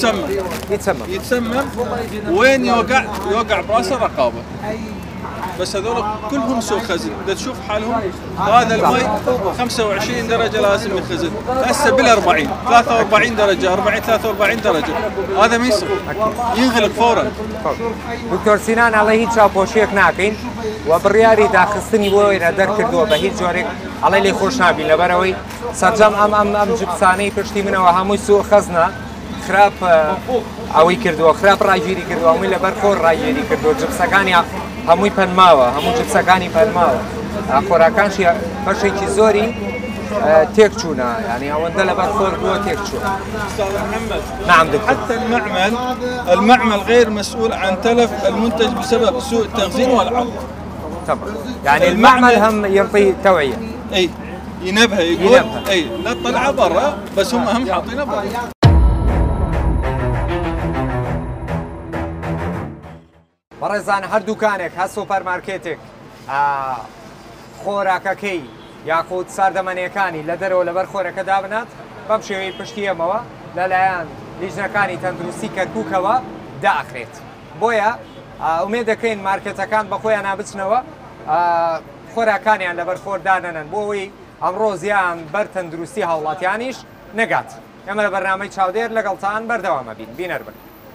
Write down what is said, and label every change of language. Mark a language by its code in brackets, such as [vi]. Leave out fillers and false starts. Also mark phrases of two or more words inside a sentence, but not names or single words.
[ar] يتسمم وين يوقع براسه رقابه بس هذول كلهم سوق خزن اذا تشوف حالهم هذا المي 25 درجه لازم يخزن هسه بال 40 43 درجه 43 درجه هذا ما يصير ينغلق فورا. [ckb] دكتور سنان الله هیچ چاوپۆشیەک ناکەین و بڕیاری داخستنی بۆ ئێرە دەرکردووە بە هیچ جۆرێک ئەڵێ لێ خۆش نابی لەبەرەوەی سەرجەم ئەم جبسانەی پشتی منەوە هەمووی سوء خەزنە خراپ ئەوەی کردووە خراپ ڕاگیری کردووە هەمووی لەبەر خۆر ڕاگیری کردووە جبسەکانی هەمووی پەنماوە هەموو جبسەکانی پەنماوە خۆراکانشی بەشێکی زۆری تێک چوونە ینی ئەوەندە لەبەر خۆر بووە تێک چوونە. [ar] نعم دكتور. حتى المعمل غير مسؤول عن تلف المنتج بسبب سوء التخزين والعرض. طبعا يعني المعمل هم يعطي توعية. اي ينبه يقول اي لا تطلعه برا بس هم اهم حاطينه برا. [ckb] بەڕێزان هەر دوکانێک هە سوپەرمارکێتێک خۆراکەکەی یاخود ساردەمەنیەکانی لە دەرەوە لەبەر خۆرەکە دابنات بەم شێوەی پشتی ئەمەوە لەلایەن لیژنەکانی تەندروستی کەرکووکەوە داخرێت بۆیە ئومێد دەکەین مارکێتەکان بە خۆیان نابچنەوە خۆراکانیان لەبەر خۆردانەنن بۆ ئەوەی ئەمڕۆ زیان بەر تەندروستی هاوڵاتیانیش نەگات ئێمە لە بەرنامەی چاودێر لەگەڵتان بەردەوامە بین بینەر بن.